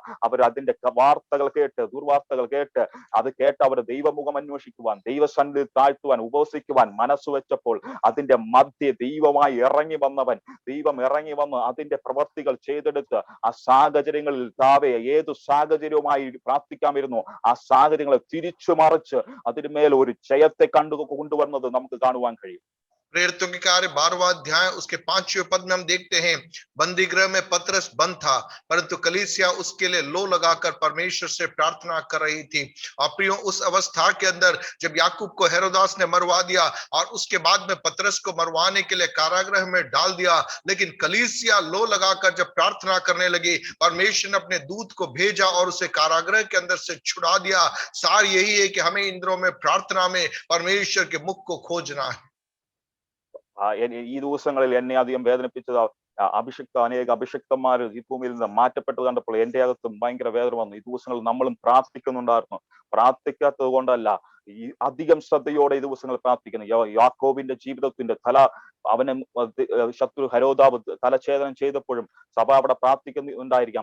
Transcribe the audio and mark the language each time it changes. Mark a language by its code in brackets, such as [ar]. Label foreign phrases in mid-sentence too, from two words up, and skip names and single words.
[ml] അവർ അതിന്റെ വാർത്തകൾ ദുർവാർത്തകൾ കേട്ട് അവർ ദൈവമുഖം അന്വേഷിക്കുവാൻ, ദൈവസന്നിധി താഴ്ത്തുവാൻ, ഉപവസിക്കുവാൻ മനസ്സ് വെച്ചപ്പോൾ അതിന്റെ മധ്യ ദൈവം ഇറങ്ങി വന്ന് അതിന്റെ പ്രവർത്തികൾ ചെയ്തെടുത്ത് ആ സാഹചര്യങ്ങളിൽ ഏതു സാഹചര്യവുമായി പ്രാർത്ഥിക്കാമിരുന്നു ആ സാഹചര്യങ്ങളെ തിരിച്ചു മറിച്ച് അതിന്മേൽ ഒരു ജയത്തെ കൊണ്ടുവന്നത് നമുക്ക് കാണുവാൻ കഴിയും. [hi] प्रेरितों के कार्य 12वां अध्याय उसके 5वें पद में हम देखते हैं, बंदी गृह में पतरस बंद था, परंतु कलीसिया उसके लिए लो लगाकर परमेश्वर से प्रार्थना कर रही थी। और प्रियो, उस अवस्था के अंदर जब याकूब को हेरोदास ने मरवा दिया और उसके बाद में पतरस को मरवाने के लिए कारागृह में डाल दिया, लेकिन कलीसिया लो लगाकर जब प्रार्थना करने लगी, परमेश्वर ने अपने दूत को भेजा और उसे कारागृह के अंदर से छुड़ा दिया। सार यही है कि हमें इन दिनों में प्रार्थना में परमेश्वर के मुख को खोजना है। [ml] ഈ ദിവസങ്ങളിൽ എന്നെ അധികം വേദനിപ്പിച്ചത് അനേക അഭിഷിക്തന്മാർ ഈ ഭൂമിയിൽ നിന്ന് മാറ്റപ്പെട്ടത് കണ്ടപ്പോൾ എന്റെ അകത്തും ഭയങ്കര വേദന വന്നു. ഈ ദിവസങ്ങളിൽ നമ്മളും പ്രാർത്ഥിക്കുന്നുണ്ടായിരുന്നു. പ്രാർത്ഥിക്കാത്തത് കൊണ്ടല്ല, ഈ അധികം ശ്രദ്ധയോടെ ഈ ദിവസങ്ങൾ പ്രാർത്ഥിക്കുന്നു. യാക്കോബിന്റെ ജീവിതത്തിന്റെ തല അവനെ ശത്രു ഹരോദാവ് തലഛേദനം ചെയ്തപ്പോഴും സഭ അവിടെ പ്രാർത്ഥിക്കുന്നുണ്ടായിരിക്കാം.